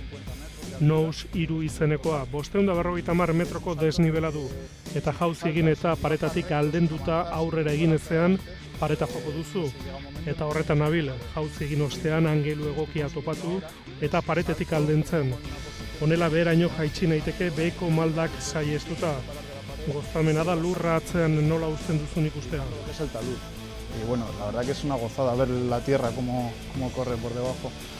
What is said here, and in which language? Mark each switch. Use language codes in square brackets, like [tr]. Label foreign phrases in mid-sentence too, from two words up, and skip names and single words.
[eu] Nous 3 izenekoa, 550 metroko desnibela du, eta jauzi egin eta paretatik aldenduta aurrera egin ezean pareta joko duzu, eta horretan nabil, jauzi egin ostean angelu egokia topatu eta paretetik aldentzen. Honela beheraino jaitsi naiteke beheko maldak saihestuta. Gozamena da lurra atzean nola uzten duzun ikustea. [es] Es el talud. Y bueno, la verdad que es una gozada ver la tierra cómo corre por debajo.